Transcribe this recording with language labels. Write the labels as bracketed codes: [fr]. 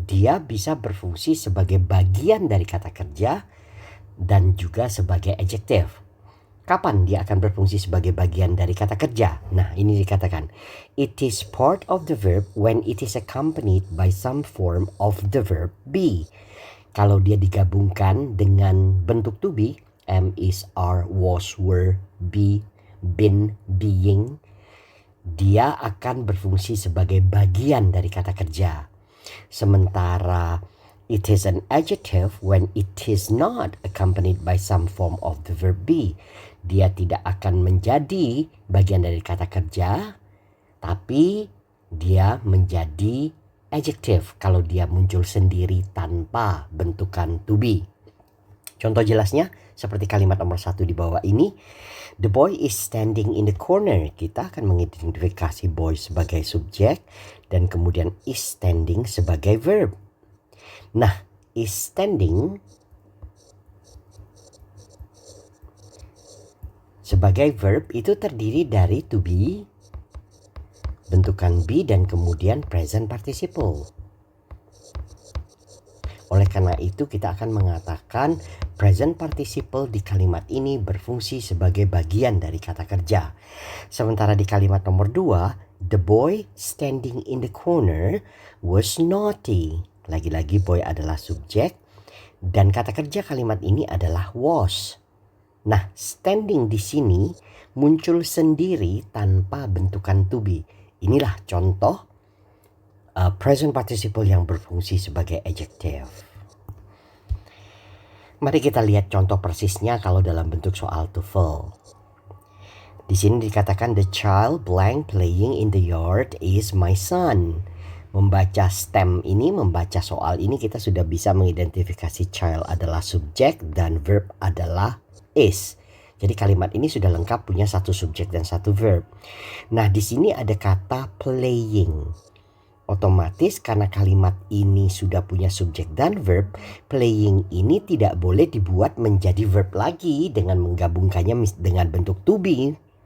[id] Dia bisa berfungsi sebagai bagian dari kata kerja dan juga sebagai adjective. Kapan dia akan berfungsi sebagai bagian dari kata kerja? Nah, ini dikatakan [en] it is part of the verb when it is accompanied by some form of the verb be. [id] Kalau dia digabungkan dengan bentuk to be, am, is, are, was, were, be, been, being, dia akan berfungsi sebagai bagian dari kata kerja. Sementara [en] it is an adjective when it is not accompanied by some form of the verb be. [id] Dia tidak akan menjadi bagian dari kata kerja, tapi dia menjadi adjective kalau dia muncul sendiri tanpa bentukan to be. Contoh jelasnya seperti kalimat nomor 1 di bawah ini. [en] The boy is standing in the corner. [id] Kita akan mengidentifikasi boy sebagai subjek dan kemudian is standing sebagai verb. Nah, is standing sebagai verb itu terdiri dari to be, bentukan be, dan kemudian present participle. Oleh karena itu kita akan mengatakan present participle di kalimat ini berfungsi sebagai bagian dari kata kerja. Sementara di kalimat nomor 2, [en] the boy standing in the corner was naughty. [id] Lagi-lagi boy adalah subjek dan kata kerja kalimat ini adalah was. Nah, standing di sini muncul sendiri tanpa bentukan to be. Inilah contoh present participle yang berfungsi sebagai adjective. Mari kita lihat contoh persisnya kalau dalam bentuk soal TOEFL. Di sini dikatakan [en] the child blank playing in the yard is my son. [id] Membaca stem ini, membaca soal ini kita sudah bisa mengidentifikasi child adalah subjek dan verb adalah is. Jadi kalimat ini sudah lengkap punya satu subjek dan satu verb. Nah, di sini ada kata playing. Otomatis karena kalimat ini sudah punya subjek dan verb, playing ini tidak boleh dibuat menjadi verb lagi dengan menggabungkannya dengan bentuk to be.